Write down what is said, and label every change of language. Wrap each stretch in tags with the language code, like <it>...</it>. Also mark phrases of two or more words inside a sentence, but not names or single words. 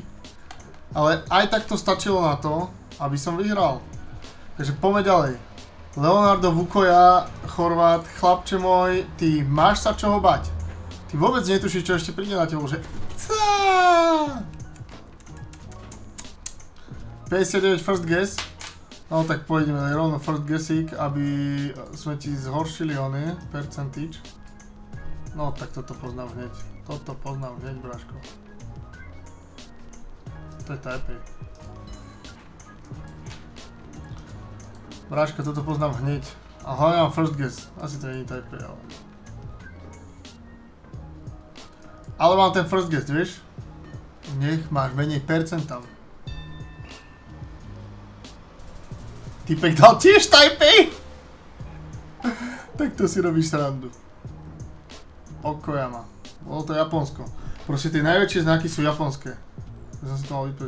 <sk>Ale aj tak to stačilo na to, aby som vyhral. Takže poďme ďalej. Leonardo Vukoja, Chorvát, chlapče môj, ty máš sa čoho bať. Ty vôbec netušíš, čo ešte príde na telo, že...</sk> <en>59 first guess.</en> <sk>No tak pôjdeme rovno</sk> <en>first guessík,</en> <sk>aby sme ti zhoršili ony, percentage. No tak toto poznám hneď. Toto poznám hneď, bráško. To je Taipei. Bráško, toto poznám hneď. A hlavne mám</sk> <en>first guess.</en> <sk>Asi to nie je Taipei, ale... Ale mám ten</sk> <en>first guess,</en> <sk>vieš? Nech máš menej percent tam. Typek dal tiež Taipei? Tak to si robíš srandu. Okojama. Bolo to Japonsko. Proste tie najväčšie znaky sú japonské. Ja som si to mal vypredať.</sk>